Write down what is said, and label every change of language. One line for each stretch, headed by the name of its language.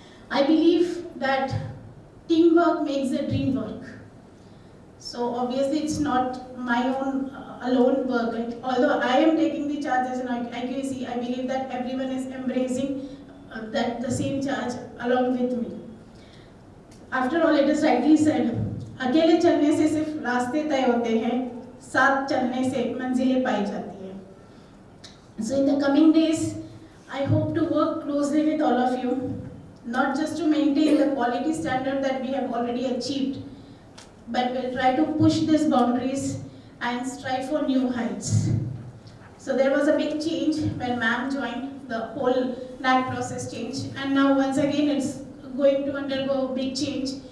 English: I believe that teamwork makes the dream work. So obviously it's not my own alone work. Like, although I am taking the charge as an IQAC, I believe that everyone is embracing that the same charge along with me. After all, it is rightly said,
Hindi: अकेले चलने से सिर्फ रास्ते तय होते हैं, साथ चलने से मंजिलें पाई जाती हैं.
English: So in the coming days, I hope to work closely with all of you, not just to maintain the quality standard that we have already achieved, but we'll try to push these boundaries and strive for new heights. So there was a big change when ma'am joined, the whole NAC process changed, and now once again it's going to undergo a big change.